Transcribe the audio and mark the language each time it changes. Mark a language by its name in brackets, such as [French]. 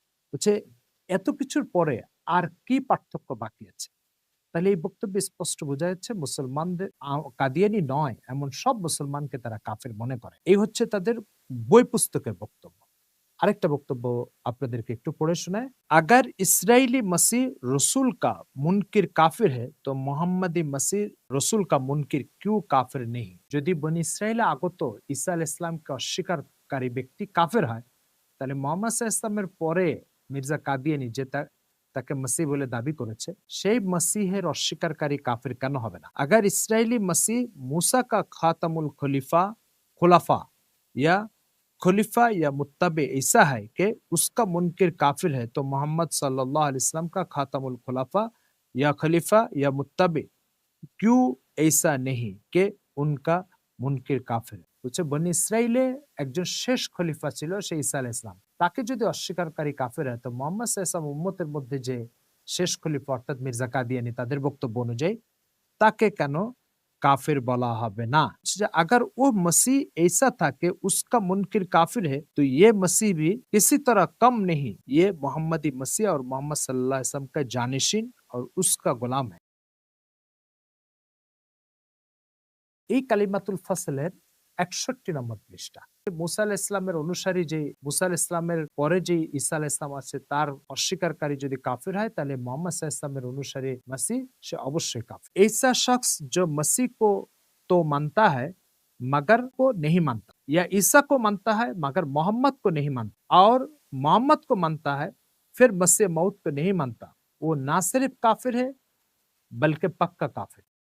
[Bangla] হচ্ছে এত কিছুর পরে আর কি পার্থক্য বাকি আছে? তাহলে এই বক্তব্যে স্পষ্ট বোঝা যাচ্ছে মুসলমানদের কাদিয়ানি নয় এমন সব মুসলমানকে তারা কাফের মনে করে। এই হচ্ছে তাদের বই পুস্তকের বক্তব্য। আরেকটা বক্তব্য আপনাদেরকে একটু পড়ে শোনায়। [Hindi] अगर इस्राइली मसीह रसूल का मुनकिर काफिर है तो मोहम्मदी मसीह रसूल का मुनकिर क्यों काफिर नहीं? [Bangla] যদি বনি ইসরায়েলে আগত ঈসা আলাইহিস সালামকে অস্বীকারী ব্যক্তি কাফের হয়, তাহলে মুহাম্মদ সাল্লাল্লাহু আলাইহি ওয়াসাল্লামের পরে মির্জা কাদিয়ানী যে তাকে মসিহ বলে দাবি করেছে, সেই মসিহের অস্বীকারী কাফের কেন হবে না? [Hindi] अगर इस्राइली मसीह मूसा का खातमुल खुलाफा या खलीफा या मुत्तबे ऐसा है कि उसका मुनकिर काफिर है, तो मोहम्मद सल्लल्लाहु अलैहि वसल्लम का खातमुल खुलाफा या खलीफा या मुत्तबे क्यों ऐसा नहीं कि उनका मुनकिर काफिर है? [Bangla] বলছে বনি ইসরাইলে একজন শেষ খলিফা ছিল, সে ঈসা আলাইহিস সালাম। তাকে যদি অস্বীকারী কাফের হয়, তো মুহাম্মদ সাল্লাল্লাহু আলাইহি ওয়াসাল্লাম উম্মতের মধ্যে যে শেষ খলিফা অর্থাৎ মির্জা কাদিয়ানী, তাদের বক্তব্য অনুযায়ী তাকে কেন [Hindi] काफिर बोला [Bangla] হবে না? [Hindi] अगर वो मसीह ऐसा था कि उसका मुनकिर काफिर है, तो ये मसीह भी किसी तरह कम नहीं। ये मोहम्मदी मसीह और मोहम्मद सल्लल्लाहु अलैहि वसल्लम का जानशीन और उसका गुलाम है। [Bangla] এই কালিমাতুল ফাসলের ৬১ নম্বর পৃষ্ঠা। মুসা আলাইহিস সালামের অনুসারী, যে মুসা আলাইহিস সালামের পরে যে ঈসা আলাইহিস সালাম আছে, তার অস্বীকারী যদি কাফির হয়, তাহলে মোহাম্মদ সাল্লাল্লাহু আলাইহি ওয়াসাল্লামের অনুসারী मसीह সে অবশ্যই কাফির। [Hindi] ऐसा शख्स जो मसीह को तो मानता है मगर को नहीं मानता, या ईसा को मानता है मगर मोहम्मद को नहीं मानता, और मोहम्मद को मानता है फिर मसीह मौत को नहीं मानता, वो ना सिर्फ काफिर है बल्कि पक्का काफिर।